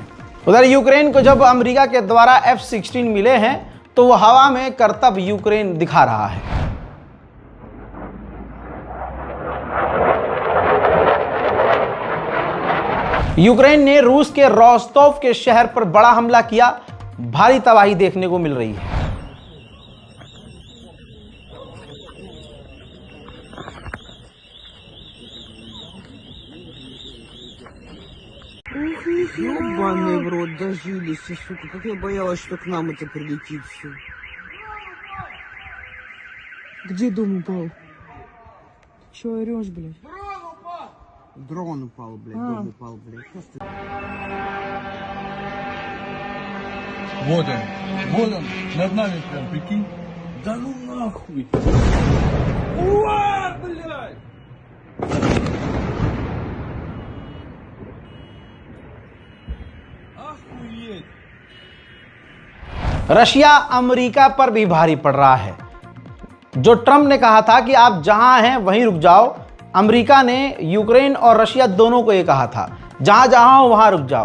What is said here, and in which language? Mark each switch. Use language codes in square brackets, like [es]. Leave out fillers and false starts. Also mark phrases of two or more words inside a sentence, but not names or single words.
[hi] उधर यूक्रेन को जब अमेरिका के द्वारा F-16 मिले हैं तो वो हवा में करतब यूक्रेन दिखा रहा है। यूक्रेन ने रूस के रोस्तोव के शहर पर बड़ा हमला किया, भारी तबाही देखने को मिल रही है। [ru] Ёбаный в рот, дожились, сука, как я боялась, что к нам это прилетит все. Где дом упал? Чё орёшь, блядь? Дрон упал, блядь, дом упал, блядь. Просто... Вот он, над нами прям, прикинь. Да ну нахуй. Уа, блядь! [hi] रशिया अमेरिका पर भी भारी पड़ रहा है। जो ट्रंप ने कहा था कि आप जहां हैं वहीं रुक जाओ, अमेरिका ने यूक्रेन और रशिया दोनों को ये कहा था जहां जहां हो वहां रुक जाओ।